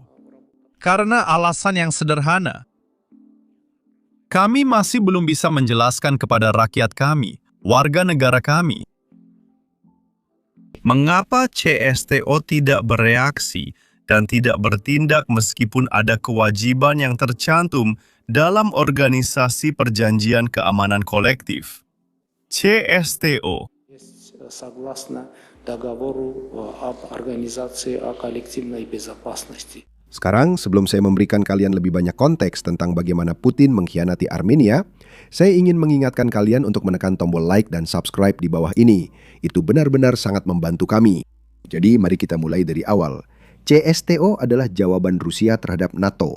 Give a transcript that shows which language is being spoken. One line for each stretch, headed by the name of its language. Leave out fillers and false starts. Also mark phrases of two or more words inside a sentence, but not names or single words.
Indonesian: Karena alasan yang sederhana. Kami masih belum bisa menjelaskan kepada rakyat kami, warga negara kami, Mengapa CSTO tidak bereaksi dan tidak bertindak meskipun ada kewajiban yang tercantum dalam Organisasi Perjanjian Keamanan Kolektif? CSTO
Russian: согласно договору об Организации о коллективной безопасности.
Indonesian: Sekarang, sebelum saya memberikan kalian lebih banyak konteks tentang bagaimana Putin mengkhianati Armenia, saya ingin mengingatkan kalian untuk menekan tombol like dan subscribe di bawah ini. Itu benar-benar sangat membantu kami. Jadi, mari kita mulai dari awal. CSTO adalah jawaban Rusia terhadap NATO.